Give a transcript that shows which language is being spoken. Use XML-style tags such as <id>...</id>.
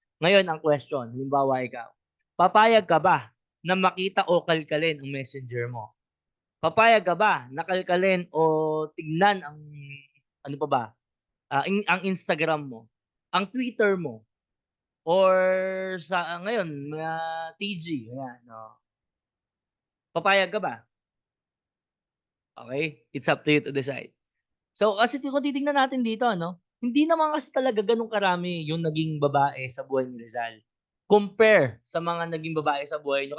<tl>Ngayon ang question, halimbawa ikaw, papayag ka ba na makita o kalkalin ang messenger mo? Papayag ka ba na kalkalin o tignan ang ano pa ba, ang Instagram mo, ang Twitter mo, or sa ngayon mga TG, ayan, oh. Papayag ka ba?</tl> <en>Okey, it's up to you to decide.</en> <tl>So, kasi kung titignan natin dito ano, hindi naman kasi talaga gano'n karami yung naging babae sa buhay ni Rizal, compare sa mga naging babae sa buhay niyo.</tl>